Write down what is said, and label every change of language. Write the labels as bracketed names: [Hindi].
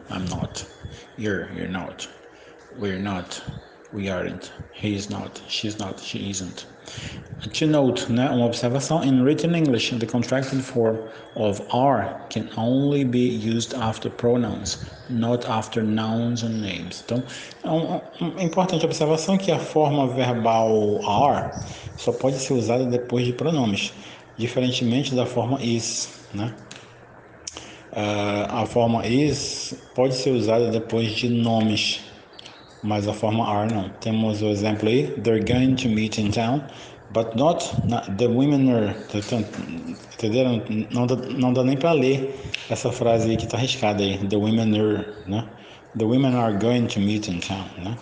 [English] I'm not, you're not, we're not, we aren't, he is not, she's not, she isn't. To note, [Portuguese] né, uma observação, [English] in written English, the contracted form of are can only be used after pronouns, not after nouns and names. [Portuguese] Então, uma importante observação é que a forma verbal are só pode ser usada depois de pronomes, diferentemente da forma is, né? A forma is pode ser usada depois de nomes, mas a forma are não. Temos o exemplo aí, [English] they're going to meet in town, but not the women are. [Portuguese] Entenderam? Não dá nem para ler essa frase aí que está arriscada aí, [English] the women are, [Portuguese] né? [English] The women are going to meet in town, né?